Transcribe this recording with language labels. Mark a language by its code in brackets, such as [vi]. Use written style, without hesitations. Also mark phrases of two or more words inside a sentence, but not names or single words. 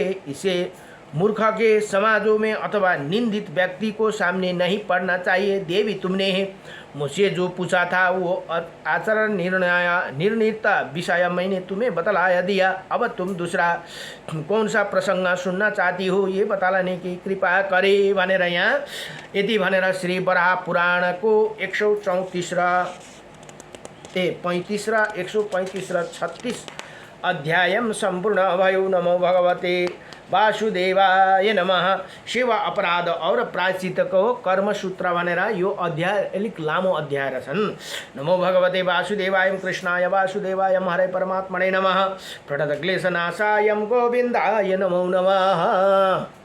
[hi] इसे मूर्ख के समाजों में अथवा निंदित व्यक्ति को सामने नहीं पढ़ना चाहिए। देवी, तुमने मुझसे जो पूछा था वो आचरण निर्णीत विषय मैंने तुम्हें बतलाया दिया। अब तुम दूसरा कौन सा प्रसंग सुनना चाहती हो ये बतलाने की कृपा करे [ne] भनेर यहाँ यति भनेर श्री वराह पुराण को 134 35 र 135 र 36 अध्यायम संपूर्ण भयो। [sa] नमो भगवते वासुदेवाय नमः। [ne] सेवा अपराध और प्रायश्चित को कर्म सूत्र भनेर यो अध्याय अलिक लामो अध्याय रहेछन्। [sa] नमो भगवते वासुदेवाय कृष्णाय वासुदेवाय हरे परमात्मने नमः। प्रणत क्लेशनाशाय गोविन्दाय नमो नमः।